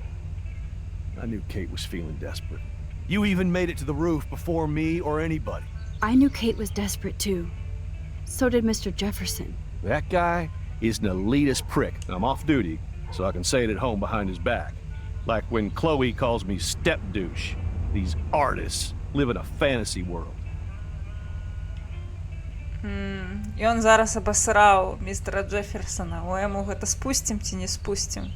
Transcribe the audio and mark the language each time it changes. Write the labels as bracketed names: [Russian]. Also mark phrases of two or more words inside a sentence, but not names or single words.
[English] I knew Kate was feeling desperate. You even made it to the roof before me or anybody. I knew Kate was desperate too. So did Mr. Jefferson. That guy is an elitist prick, and I'm off duty, so I can say it at home behind his back. Like when Chloe calls me step douche. These artists live in a fantasy world. [Ukrainian] І он зараз обосрав містера Джефферсона. [Belarusian] Ой, яму гэта спустим ці не спустим?